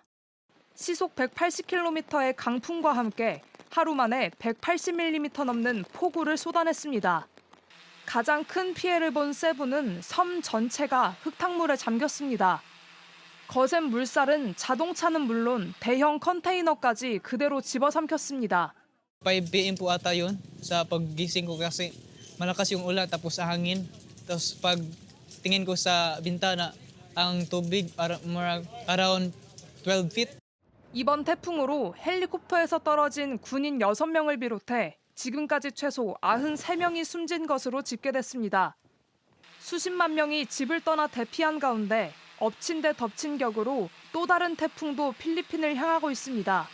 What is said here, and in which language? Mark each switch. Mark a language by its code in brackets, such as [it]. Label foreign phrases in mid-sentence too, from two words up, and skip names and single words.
[ko] 시속 180km의 강풍과 함께 하루 만에 180mm 넘는 폭우를 쏟아냈습니다. 가장 큰 피해를 본 세부는 섬 전체가 흙탕물에 잠겼습니다. 거센 물살은 자동차는 물론 대형 컨테이너까지 그대로 집어삼켰습니다. [tl] 5 PM po ata yun sa paggising ko kasi malakas yung ulan tapos hangin. Tapos pag tingin ko sa bintana ang tubig [en] around 12 feet. [ko] 이번 태풍으로 헬리콥터에서 떨어진 군인 6명을 비롯해 지금까지 최소 93명이 숨진 것으로 집계됐습니다. 수십만 명이 집을 떠나 대피한 가운데 엎친 데 덮친 격으로 또 다른 태풍도 필리핀을 향하고 있습니다.